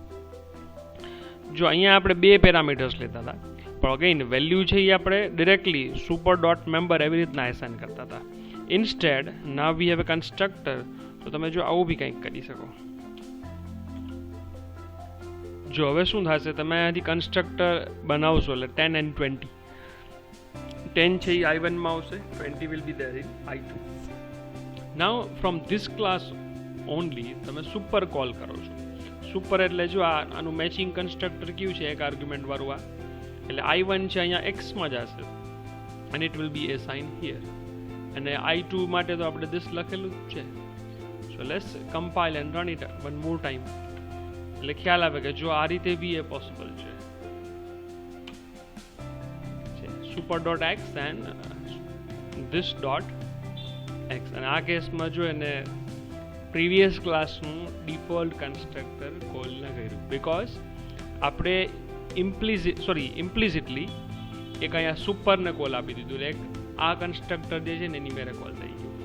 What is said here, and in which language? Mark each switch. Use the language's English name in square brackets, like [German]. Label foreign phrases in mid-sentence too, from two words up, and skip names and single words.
[Gujarati] જો અહીંયા આપણે બે પેરામીટર્સ લેતા હતા, પણ અગેઇન વેલ્યુ છે એ આપણે ડિરેક્ટલી [English] super dot member [Gujarati] એવી રીતના એસાઇન કરતા હતા. [English] instead now we have a constructor, [Gujarati] તો તમે જો આવું બી કંઈક કરી શકો. જો હવે શું થશે, તમે અહીંયાથી કન્સ્ટ્રક્ટર બનાવશો એટલે 10 and 20. 10 છે એ I1 માં આવશે, 20 [English] will be there in I2. Now from this class only તમે super call [Gujarati] કરો છો. સુપર એટલે જો આનું મેચિંગ કન્સ્ટ્રક્ટર કયું છે, એક આર્ગ્યુમેન્ટ વાળું આ, એટલે I1 છે અહીંયા x માં જશે [English] and it will be assigned here, [Gujarati] અને I2 માટે તો આપણે this લખેલું જ છે. [English] So let's compile and run it one more time, [Gujarati] એટલે ખ્યાલ આવે કે જો આ રીતે બી એ પોસિબલ છે. [English] super dot x and this dot x, [Gujarati] અને આ કેસમાં જો એને [English] previous classનું default constructor [Gujarati] કોલ ન કર્યું, બિકોઝ આપણે ઇમ્પ્લિસિટલી એક અહીંયા સુપરને કોલ આપી દીધું, એક આ કન્સ્ટ્રક્ટર જે છે ને એની મેરે કોલ થઈ ગયું.